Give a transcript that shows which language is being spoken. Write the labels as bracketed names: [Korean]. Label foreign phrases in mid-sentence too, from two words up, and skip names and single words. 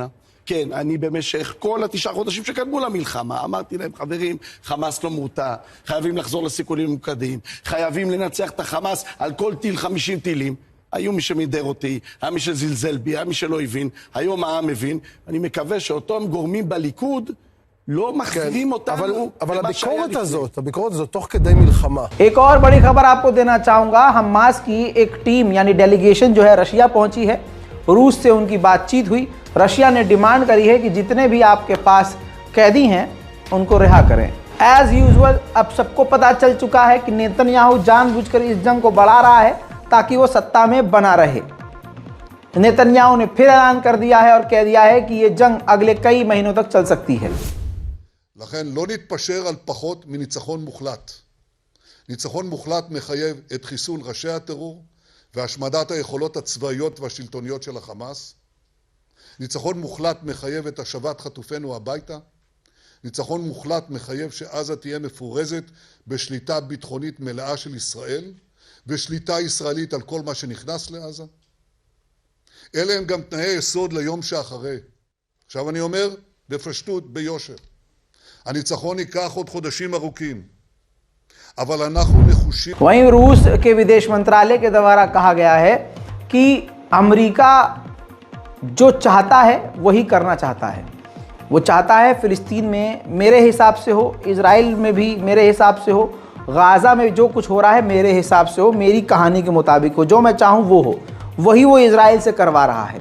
[Hebrew] כן, אני במשך כל 9 חודשים שקדמו למלחמה, אמרתי להם, חברים, חמאס לא מורתע, חייבים לחזור לסיכולים ממוקדים, חייבים לנצח את החמאס על כל טיל 50 טילים. היו מי שמידר אותי, היה מי שזלזל בי, היה מי שלא הבין, היום העם מבין. אני מקווה שאותם גורמים בליכוד לא מחזירים אותנו. אבל הביקורת הזאת תוך כדי מלחמה. [Hindi] एक और बड़ी खबर आपको देना चाहूँगा। हमास की एक टीम यानी डेलीगेशन जो है रशिया पहुंची है। रूस से उनकी बातचीत हुई। रशिया ने डिमांड करी है कि जितने भी आपके पास कैदी हैं उनको रिहा करें। [English] as usual [Hindi] अब सबको पता चल चुका है कि नेतन्याहू जानबूझकर इस जंग को बढ़ा रहा है ताकि वो सत्ता में बना रहे। नेतन्याहू ने फिर ऐलान कर दिया है और कह दिया है कि ये जंग अगले कई महीनों तक चल सकती है। [Hebrew] לכן לא נתפשר על פחות מניצחון מוחלט. ניצחון מוחלט מחייב את חיסול ראשי הטרור והשמדת היכולות הצבאיות והשלטוניות של החמאס. ניצחון מוחלט מחייב את השבת חטופינו הביתה. ניצחון מוחלט מחייב שעזה תהיה מפורזת בשליטה ביטחונית מלאה של ישראל, ושליטה ישראלית על כל מה שנכנס לעזה. אלה הם גם תנאי יסוד ליום שאחרי. עכשיו אני אומר בפשטות, ביושר. הניצחון ייקח עוד חודשים ארוכים, אבל אנחנו נחושים. [Hindi] वहीं रूस के विदेश मंत्रालय के द्वारा कहा गया है कि अमेरिका जो चाहता है वही करना चाहता है। वो चाहता है फ़िलिस्तीन में मेरे हिसाब से हो, इजराइल में भी मेरे हिसाब से हो, गाज़ा में जो कुछ हो रहा है मेरे हिसाब से हो, मेरी कहानी के मुताबिक हो, जो मैं चाहूँ वो हो, वही वो इजराइल से करवा रहा है।